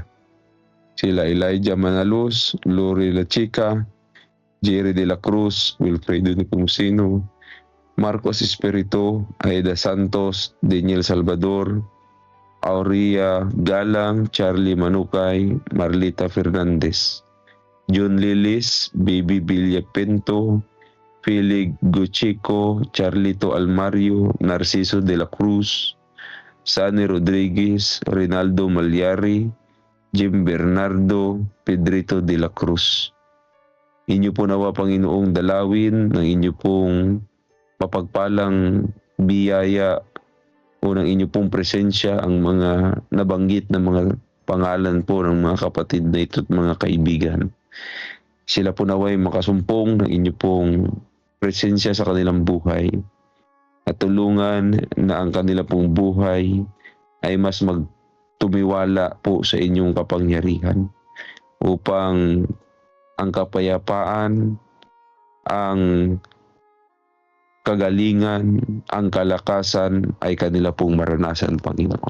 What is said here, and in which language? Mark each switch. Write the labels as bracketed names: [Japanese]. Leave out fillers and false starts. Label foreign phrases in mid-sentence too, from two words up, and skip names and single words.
[Filipino] Sila Elijah Manalos, Lori La Chica, Jerry De La Cruz, Wilfredo Nepomuceno, Marcos Espirito, Aida Santos, Daniel Salvador, Aurea Galang, Charlie Manukay, Marlita Fernandez, John Lilis, Baby Villa Pinto, Felix Guchico, Charlito Almario, Narciso de la Cruz, Sani Rodriguez, Rinaldo Malyari, Jim Bernardo, Pedrito de la Cruz. Inyo po nawa, Panginoong, dalawin ng inyo pong mapagpalang biyaya o ng inyo pong presensya ang mga nabanggit na mga pangalan po ng mga kapatid na ito at mga kaibigan. Sila po naway makasumpong ng inyo pong presensya sa kanilang buhay at tulungan na ang kanila pong buhay ay mas magtumiwala po sa inyong kapangyarihan upang ang kapayapaan, ang kagalingan, ang kalakasan ay kanila pong maranasan, Panginoon.